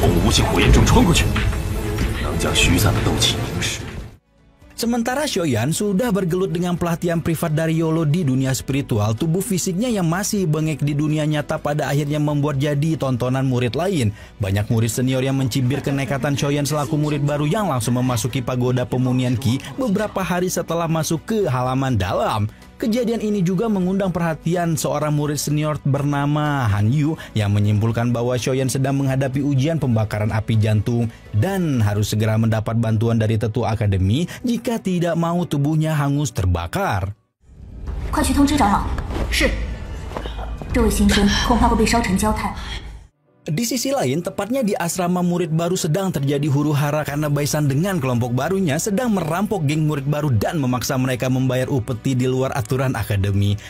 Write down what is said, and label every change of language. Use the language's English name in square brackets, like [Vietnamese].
[Chinese] 无形火焰中穿过去，能将虚散的斗气凝实。 [Indonesian] Sementara Shoyan sudah bergelut dengan pelatihan privat dari Yolo di dunia spiritual, tubuh fisiknya yang masih bengek di dunia nyata pada akhirnya membuat jadi tontonan murid lain. Banyak murid senior yang mencibir kenekatan Shoyan selaku murid baru yang langsung memasuki pagoda pemunian Ki beberapa hari setelah masuk ke halaman dalam. Kejadian ini juga mengundang perhatian seorang murid senior bernama Han Yu yang menyimpulkan bahwa Shoyan sedang menghadapi ujian pembakaran api jantung dan harus segera mendapat bantuan dari tetua akademi jika tidak mau tubuhnya hangus terbakar. [Chinese] 快去通知长老。是。这位新生恐怕会被烧成焦炭。 [Indonesian] Di sisi lain, tepatnya di asrama murid baru sedang terjadi huru-hara karena Baisan dengan kelompok barunya sedang merampok geng murid baru dan memaksa mereka membayar upeti di luar aturan akademi.